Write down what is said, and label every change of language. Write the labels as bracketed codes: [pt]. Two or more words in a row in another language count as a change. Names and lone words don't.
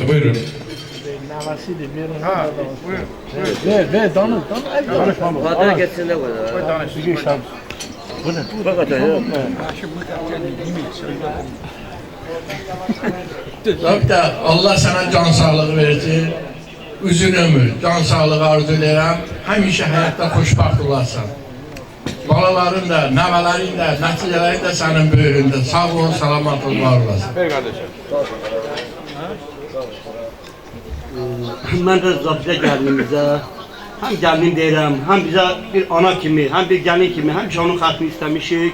[tr] Buyurun. Ha, buyur. Ver, danış. Kadına geçsin de kadar. Koy danış. Zabitə, Allah sana can sağlığı versin. [az] Uzun ömür, can sağlığı arzulayıram. Həmişə həyatda xoşbaxt olarsan. Balaların da, nəvələrin də, nəticələrin də sənin böyründə. Sağ ol, salamat ol, var olasın. [tr] Ver kardeşim. [az] Mən də Zabitə gəlinimizə həm gəlin deyirəm, həm bizə bir ana kimi, həm bir gəlin kimi, həmişə onun xətrini istəmişik.